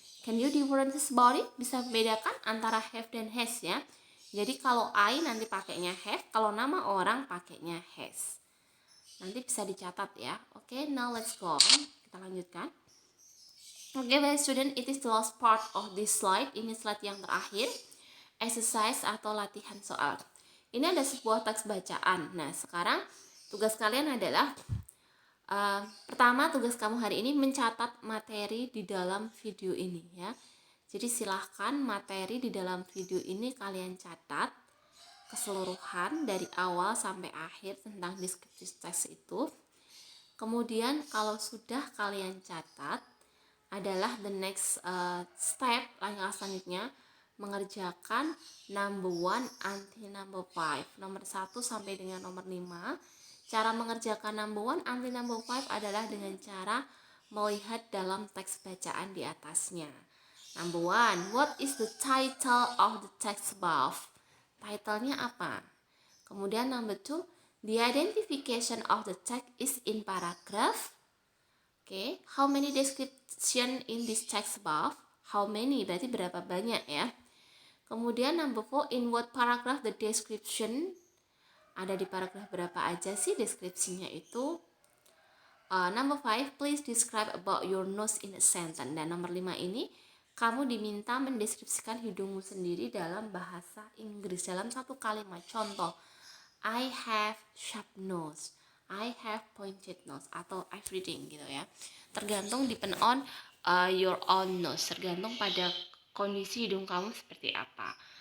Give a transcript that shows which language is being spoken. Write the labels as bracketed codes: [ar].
[en] Can you differentiate about it? [id] Bisa membedakan antara have dan has ya. Jadi kalau I nanti pakainya have, kalau nama orang pakainya has. Nanti bisa dicatat ya. Oke, [en] now let's go on. [id] Kita lanjutkan. [en] Oke, baik student, it is the last part of this slide. [id] Ini slide yang terakhir. Exercise atau latihan soal. Ini ada sebuah teks bacaan. Nah, sekarang tugas kalian adalah pertama, tugas kamu hari ini mencatat materi di dalam video ini ya. Jadi silahkan materi di dalam video ini kalian catat keseluruhan dari awal sampai akhir tentang descriptive text itu. Kemudian kalau sudah kalian catat, adalah [en] the next step, [id] langkah selanjutnya mengerjakan [en] number 1 until number 5, [id] nomor 1 sampai dengan nomor 5. Cara mengerjakan number 1 until number 5 adalah dengan cara melihat dalam teks bacaan di atasnya. [en] Number 1, what is the title of the text above? [id] Title-nya apa? Kemudian number 2, [en] the identification of the text is in paragraph. Okay, how many description in this text above? [id] How many berarti berapa banyak ya. Kemudian number 4, [en] in what paragraph the description? [id] Ada di paragraf berapa aja sih deskripsinya itu? Number 5, [en] please describe about your nose in a sentence. [id] Dan nomor 5 ini kamu diminta mendeskripsikan hidungmu sendiri dalam bahasa Inggris dalam satu kalimat. Contoh, [en] I have sharp nose, I have pointed nose, [id] atau everything gitu ya. Tergantung [en] depend on your own nose, [id] tergantung pada kondisi hidung kamu seperti apa.